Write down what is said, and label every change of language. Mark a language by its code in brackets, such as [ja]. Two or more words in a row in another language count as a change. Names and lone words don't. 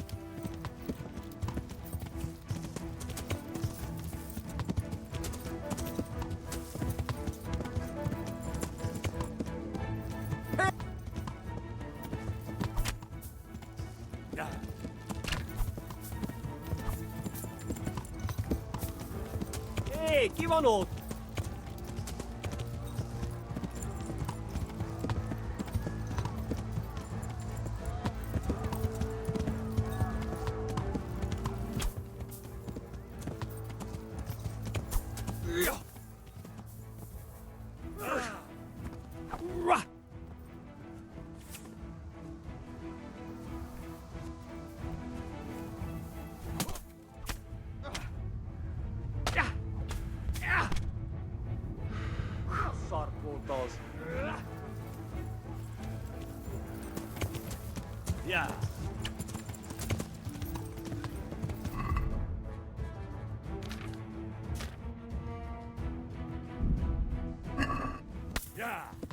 [hu] Ja. Hé, ki van ott? Ja. Ra. Ja. Ja. Szar volt az. Ja. Ja.